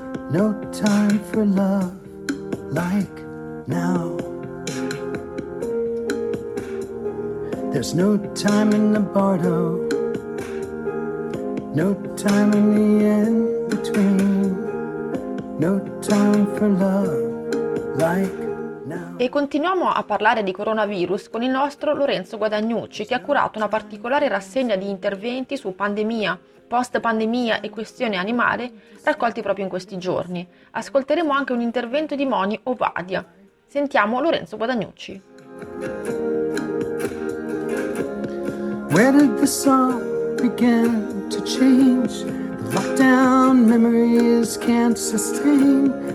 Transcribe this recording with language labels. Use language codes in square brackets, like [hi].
[en] No time for love like now. There's no time in the bardo. No time in the in between. No time for love like. [it] E continuiamo a parlare di coronavirus con il nostro Lorenzo Guadagnucci, che ha curato una particolare rassegna di interventi su pandemia, post-pandemia e questione animale raccolti proprio in questi giorni. Ascolteremo anche un intervento di Moni Ovadia. Sentiamo Lorenzo Guadagnucci. [en] Where did the song begin to change? The lockdown memories can't sustain.